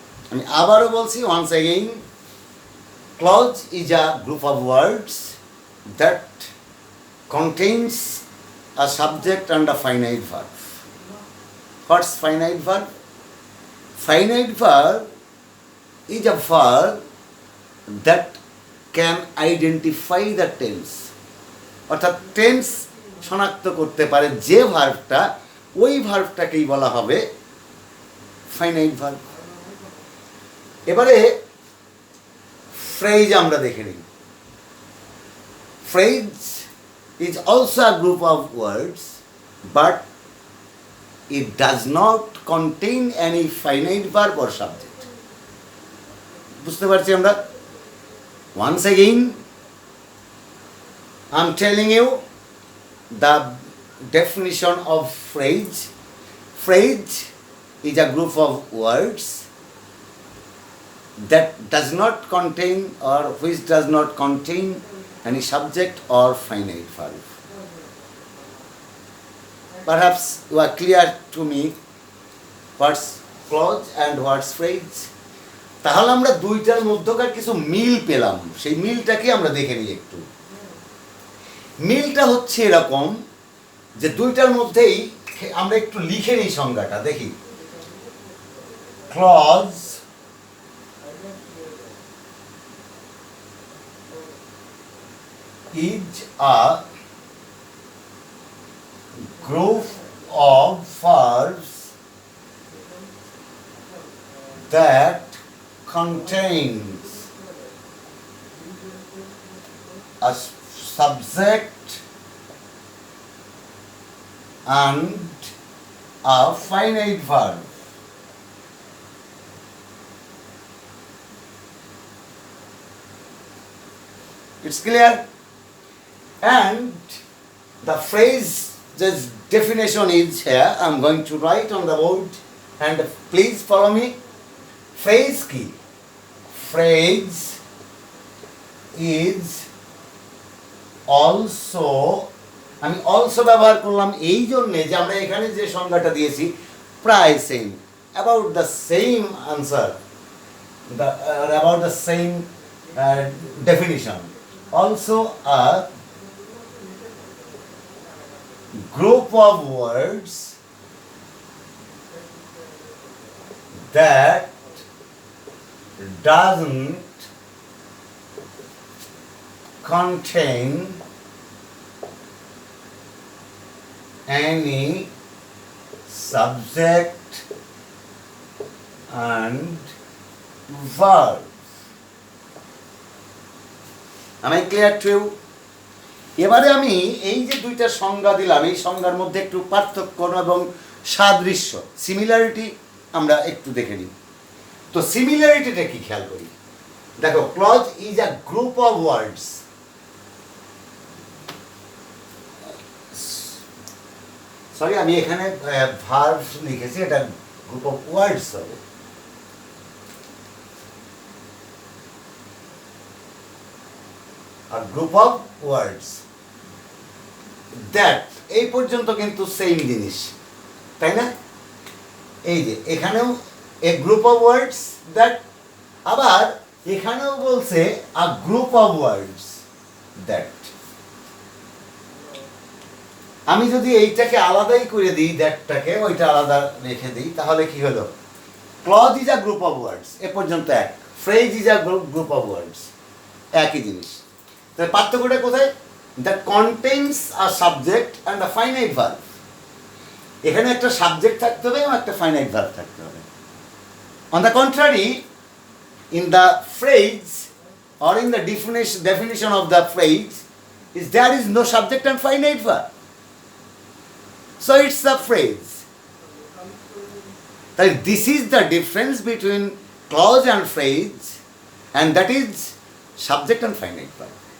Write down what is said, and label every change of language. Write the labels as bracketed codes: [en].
[bn] আমি আবারও বলছি, [en] once again, clause is a group of words that contains a subject and a finite verb. What's finite verb? Finite verb is a verb that can identify the tense. [bn] অর্থাৎ tense শনাক্ত করতে পারে যে ভার্বটা, ওই ভার্বটাকেই বলা হবে ফাইনাইট ভার্ব। এবারে phrase আমরা দেখে নিই। [en] Phrase is also a group of words, but it does not contain any finite verb or subject. [bn] বুঝতে পারছি আমরা? [en] Once again I am telling you the definition of phrase. Phrase is a group of words that does not contain, or which does not contain any subject or finite verb. Perhaps you are clear to me what's clause and what's phrase. [bn] তাহলে আমরা দুইটার মধ্যকার কিছু মিল পেলাম, সেই মিলটাকে আমরা দেখে নিই একটু। মিলটা হচ্ছে এরকম যে দুইটার মধ্যেই আমরা একটু লিখে নিই সংজ্ঞাটা, দেখি [en] clause is a group of verbs that contains a subject and a finite verb. It's clear? And the phrase, this definition is here. I'm going to write on the board and please follow me. Phrase key. Phrase is also, [bn] আমি also ব্যবহার করলাম এই জন্যে যে আমরা এখানে যে সংজ্ঞাটা দিয়েছি প্রায় same, [en] About the same answer, about the same definition. Also a group of words that doesn't contain any subject and verb. Am I clear to you? [bn] এবারে আমি এই যে দুইটা সংজ্ঞা দিলাম এই সংজ্ঞার মধ্যে একটু পার্থক্য এবং সাদৃশ্য, সিমিলারিটি আমরা একটু দেখে নিই। তো সিমিলারিটিটা কি খেয়াল করি, দেখো [en] clause is a group of words, [bn] sorry আমি এখানে ভার্ব লিখেছি, এটা গ্রুপ অফ ওয়ার্ডস হবে। [en] A group of words that, [bn] এই পর্যন্ত কিন্তু সেম জিনিস, তাই না? এই যে এখানেও [en] a group of words that, [bn] আবার এখানেও বলছে a group of words that। আমি যদি এইটাকে আলাদাই করে দিই, দ্যাটটাকে ওইটা আলাদা রেখে দিই, তাহলে কি হলো? [en] clause is a group of words, [bn] এ পর্যন্ত এক। [en] phrase is a group of words, [bn] একই জিনিস। তাহলে পার্থক্যটা কোথায়? [en] That contains a subject and a finite verb. [bn] এখানে একটা সাবজেক্ট থাকতে হবে এবং একটা ফাইনাইট ভার্ব থাকতে হবে। [en] On the contrary, in the phrase or in the definition of the phrase is there is no subject and finite verb. So it's a phrase. That this is the difference between clause and phrase, and that is subject and finite verb.